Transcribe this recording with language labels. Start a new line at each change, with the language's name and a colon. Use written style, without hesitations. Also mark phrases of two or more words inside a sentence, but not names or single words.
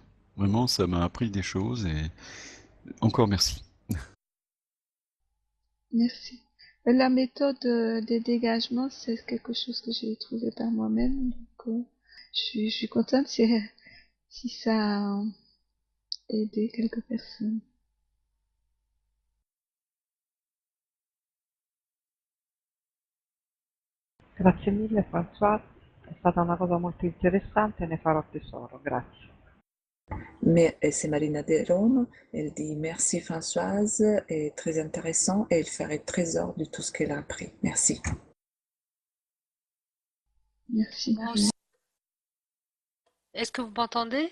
French: Vraiment, ça m'a appris des choses et encore merci. Merci. La méthode des dégagements, c'est quelque chose que j'ai trouvé par moi-même. Donc, je suis contente si ça a aidé quelques personnes.
Italian: Grazie mille François, è stata una cosa molto interessante e ne farò tesoro, grazie.
French: Mais c'est Marina de Rome, elle dit merci Françoise, est très intéressant et elle ferait trésor de tout ce qu'elle a appris. Merci. Merci Moi Marie. aussi. Est-ce que vous m'entendez?